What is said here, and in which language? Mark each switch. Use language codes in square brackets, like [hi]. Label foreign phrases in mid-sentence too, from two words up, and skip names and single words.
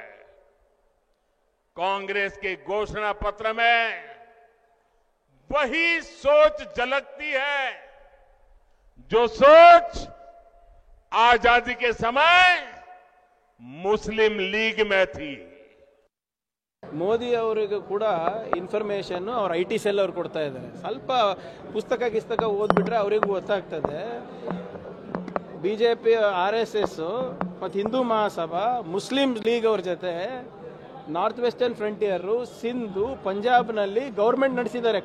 [hi] कांग्रेस के घोषणा पत्र में वही सोच झलकती है जो सोच आजादी के समय मुस्लिम लीग में थी. [kn] ಮೋದಿ ಅವರಿಗೂ ಕೂಡ ಇನ್ಫಾರ್ಮೇಶನ್ ಅವ್ರ [en] IT cell [kn] ಅವ್ರು ಕೊಡ್ತಾ ಇದ್ದಾರೆ. ಸ್ವಲ್ಪ ಪುಸ್ತಕ ಓದ್ಬಿಟ್ರೆ ಅವರಿಗೂ ಗೊತ್ತಾಗ್ತದೆ. ಬಿಜೆಪಿ ಆರ್ಎಸ್ಎಸ್ ಮತ್ತು ಹಿಂದೂ ಮಹಾಸಭಾ ಮುಸ್ಲಿಂ ಲೀಗ್ ಅವ್ರ ಜೊತೆ ನಾರ್ತ್ ವೆಸ್ಟರ್ನ್ ಫ್ರಂಟಿಯರ್ ಸಿಂಧು ಪಂಜಾಬ್ನಲ್ಲಿ ಗೌರ್ಮೆಂಟ್ ನಡೆಸಿದ್ದಾರೆ.